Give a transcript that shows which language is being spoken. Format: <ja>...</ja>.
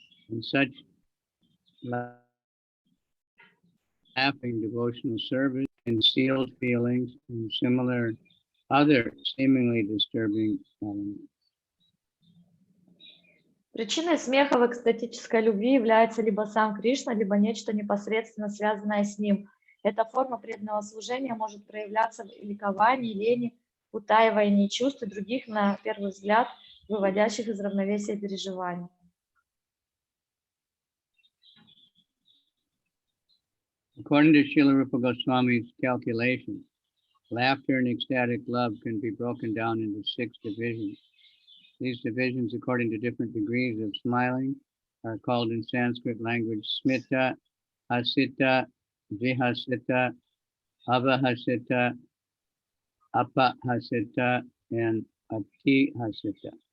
<en>In such laughing devotional service, concealed feelings, and similar other seemingly disturbing elements.</en> <ru>Причиной смеха в экстатической любви является либо сам Кришна, либо нечто непосредственно связанное с ним. Эта форма преданного служения может проявляться в ликовании, лени, утаивании чувств и других, на первый взгляд, выводящих из равновесия переживаний.</ru> <en>According to Srila Rupa Goswami's calculations, laughter and ecstatic love can be broken down into 6 divisions. These divisions, according to different degrees of smiling, are called in Sanskrit language smita, hasita, vihasita, avahasita, apahasita, and atihasita.</en>